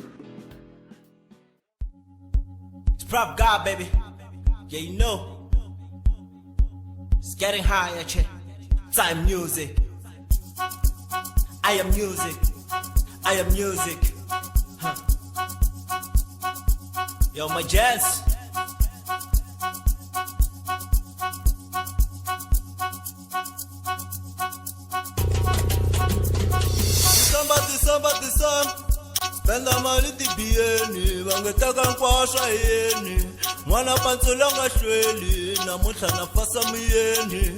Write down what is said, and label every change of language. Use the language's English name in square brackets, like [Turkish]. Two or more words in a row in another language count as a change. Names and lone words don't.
[English] It's Prop God, baby. Yeah, you know. It's getting higher, check. Time music. I am music. I am music. Huh. Yo, my jazz. December. [Tsonga] Spenda mali tibieni, vangetaka nkwasha yeni. Mwana pantsula nga hlweli, namuntlha na fasa muyeni.